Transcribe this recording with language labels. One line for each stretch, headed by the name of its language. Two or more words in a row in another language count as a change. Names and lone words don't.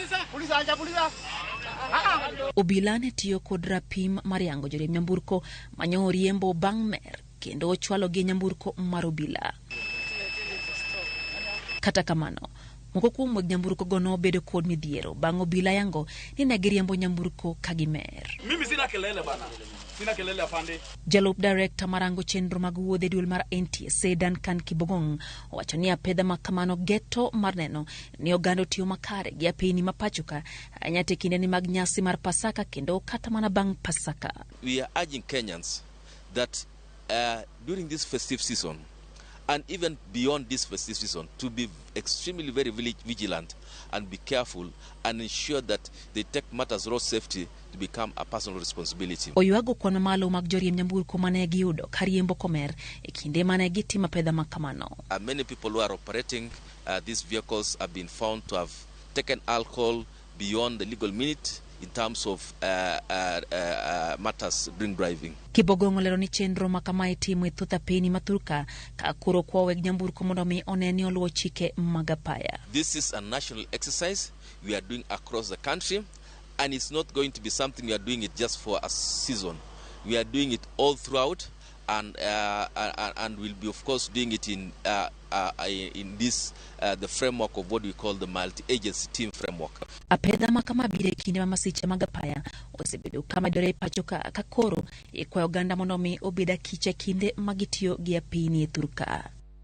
Luo (Kenya and Tanzania): Obila ne tiyo kod rapim mar yango joriemb nyamburko manyo riembo bang' mer kendo ochwalo gi nyamburko mar obila. Kata kamano, moko kuom weg nyamburko go nobedo kod midhiero bang' obila yango ni ne giriembo nyamburko ka gimer.
Swahili: Mimi sina kelele bana. Sina kelele afande.
Luo (Kenya and Tanzania): Jalup Director marango chenro mag wuodhe duol mar NTSA Duncan Kibogong owacho ni apedha ma kamano geto mar neno ni oganda tiyo makare gi apeyni ma pacho ka anyate kinde ni mag nyasi mar Pasaka kendo kata mana bang' Pasaka.
English: We are urging Kenyans that during this festive season and even beyond this festive season to be extremely very vigilant and be careful and ensure that they take matters road safety to become a personal responsibility.
Luo (Kenya and Tanzania): Oyuago kwan malo mag joriem nyamburko mane giyudo kariembo komer e kinde mane gitimo apedha ma kamano.
English: Many people who are operating these vehicles have been found to have taken alcohol beyond the legal limit in terms of matters drink driving.
Luo (Kenya and Tanzania): Kibogong olero ni chenro ma kama itimo e thoth apeyni ma thurka ka koro kwa weg nyamburko mondo mi oneni oluwo chike mag apaya.
English: This is a national exercise we are doing across the country, and it's not going to be something we are doing it just for a season. We are doing it all throughout, and we'll be of course doing it in this the framework of what we call the multi-agency team framework.
Luo (Kenya and Tanzania): Apedha ma kama bire kinde ma masiche mag apaya osebedo kama dore pacho ka koro e kwa oganda mondo mi obeda kiche kinde magitiyo gi apeyni e thurka.